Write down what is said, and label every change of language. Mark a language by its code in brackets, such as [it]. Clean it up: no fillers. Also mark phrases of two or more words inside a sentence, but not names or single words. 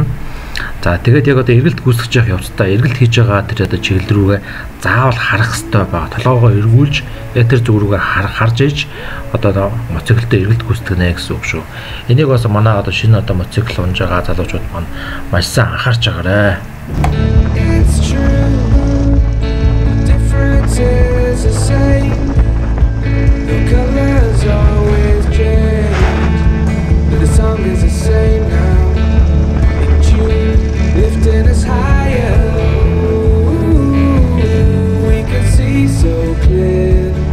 [mn] За тэгээд яг одоо эргэлт гүйцэтгэж явах явцдаа эргэлт хийж байгаа тэр одоо чиглэл рүүгээ заавал харах хэрэгтэй байгаа. Толгоогоо эргүүлж яг тэр зүг рүүгээ харж иж одоо моциклтэй эргэлт гүйцэтгэнэ гэсэн үг шүү. Энийг бас манай одоо шинэ одоо моцикл унж байгаа залуучууд маань маш сайн анхаарч байгаарэ. [en] Is the same. The colors always change, but the song is the same now. In June, lifting us higher, we can see so clear.